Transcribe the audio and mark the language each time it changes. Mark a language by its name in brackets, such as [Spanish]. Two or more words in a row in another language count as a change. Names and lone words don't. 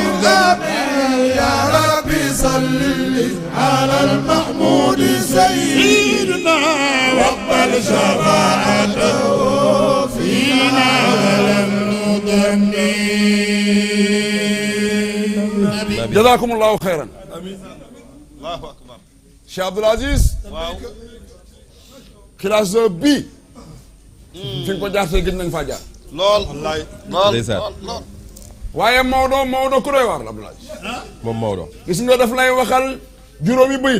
[Arabic] يا ربي صل على المحمود سيدنا واقبل شفاعته فينا ولم نضمن جزاكم الله خيرا الله أكبر [Wolof] Cheikh Abdoul Aziz waaw classe bi fi nga ko jaar tey gën nañ faa jaar lool lool ndeysaan. lool waaye Maodo ku doy waar la Abdoul Aziz moom Maodo. gis nga daf lay waxal juróomi bayit